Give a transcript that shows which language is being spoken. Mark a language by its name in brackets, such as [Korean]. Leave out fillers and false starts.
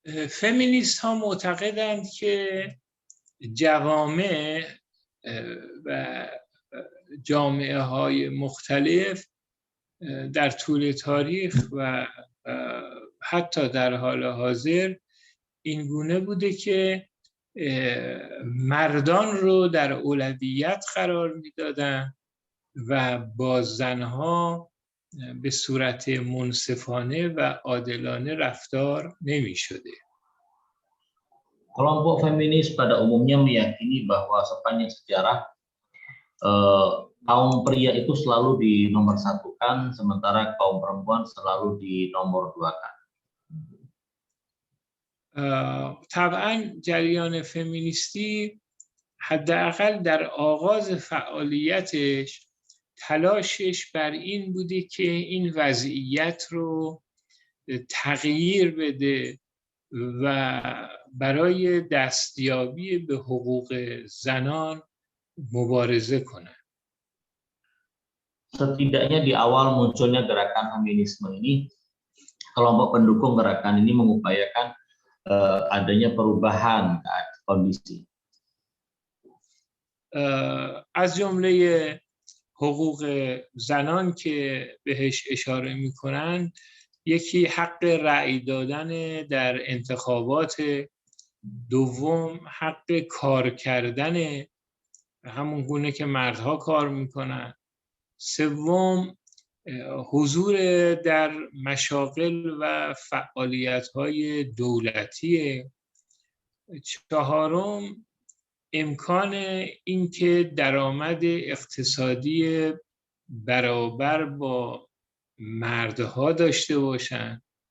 [Persian] فمینیست ها معتقدند که جوامع و جامعه های مختلف در طول تاریخ و حتی در حال حاضر این گونه بوده که مردان رو در اولویت قرار میدادن و با زنها به صورت منصفانه و عادلانه رفتار نمی شده. [Indonesian] Kelompok feminis pada umumnya meyakini bahwa sepanjang sejarah kaum pria itu selalu dinomorsatukan, sementara kaum perempuan selalu dinomorduakan. [Persian] طبعا جریان فمینیستی حداقل در آغاز فعالیتش تلاشش بر این بوده که این وضعیت رو تغییر بده و برای دستیابی به حقوق زنان مبارزه کنه. [Indonesian] setidaknya di awal munculnya gerakan feminisme ini, kelompok pendukung gerakan ini mengupayakan adanya perubahan kondisi. [Persian] از جمله حقوق زنان که بهش اشاره میکنن یکی حق رأی دادن در انتخابات، دوم حق کار کردن همون گونه که مردها کار میکنن، سوم حضور در مشاغل و فعالیت‌های دولتی، چهارم امکان اینکه درآمد اقتصادی برابر با مردها داشته باشند،